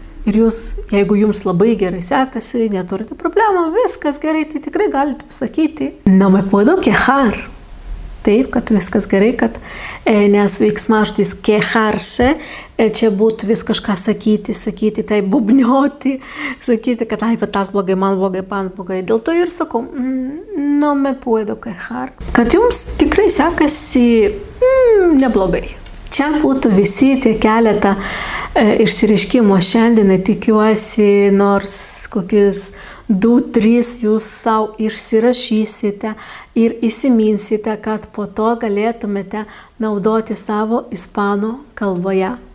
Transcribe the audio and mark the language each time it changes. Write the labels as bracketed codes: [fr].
[lt] Ir jūs, jeigu jums labai gerai sekasi, neturite problemų, viskas gerai, tai tikrai galite pasakyti [es] no me puedo quejar. [lt] Taip, kad viskas gerai, kad nes veiksmažodis quejarse, čia būtų vis kažką sakyti, tai bubnioti, sakyti, kad ai, tas blogai, man blogai. Dėl to ir sakau, [es] no me puedo quejar. [lt] Kad jums tikrai sekasi neblogai. Čia būtų visi tie keletą išsireiškimo šiandien, tikiuosi, nors kokius 2-3 jūs savo išsirašysite ir įsiminsite, kad po to galėtumėte naudoti savo ispanų kalboje.